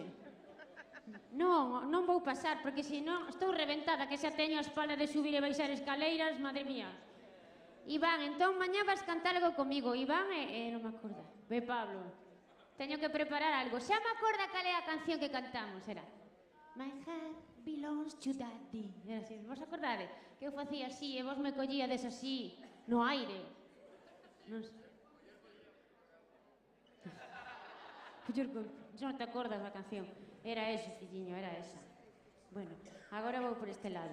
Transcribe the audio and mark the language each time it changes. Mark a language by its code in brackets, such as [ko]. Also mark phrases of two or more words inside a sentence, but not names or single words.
[gl] Non vou pasar, porque senón estou reventada, que xa teño a espalda de subir e baixar escaleiras, madre mía. Iván, entón mañá vas cantar algo comigo. Iván non me acorda. Ve, Pablo, teño que preparar algo. Xa me acorda cal é a canción que cantamos, era My heart belongs to daddy. Era así, vos acordade? Que eu facía así e vos me collíades así, no aire. Non sei. Non te acordas da canción. Era eso, filliño, era esa. Bueno, agora vou por este lado.